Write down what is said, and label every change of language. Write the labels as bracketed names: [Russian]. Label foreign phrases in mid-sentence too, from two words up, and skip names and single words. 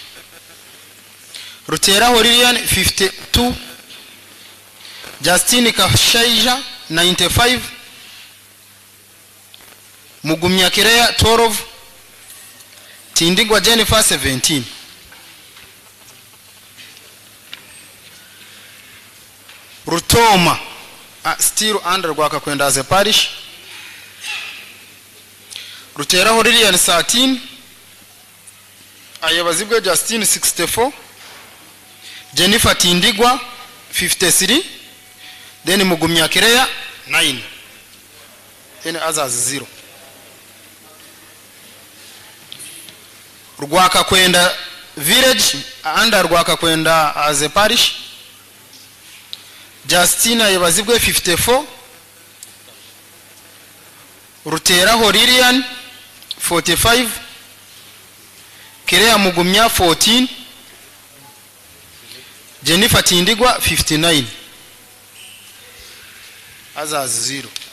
[English] Ruteraho Lilian 52, Justine Kashaija 95, Mugumya Kireya 12, Tindigwa Jennifer 17. Rutoma still under Rwakakwenda as a parish. Ruteraho Lilian 13, Ayabazibwe Justine 64, Jennifer Tindigwa 53, then Mugumya Kireya 9, then others 0. Rwakakwenda village under Rwakakwenda as a parish. Justina Ayabazibwe 54, Ruteraho Lilian 45, Kireya Mugumya 14, Jennifer Tindigwa 59, others 0.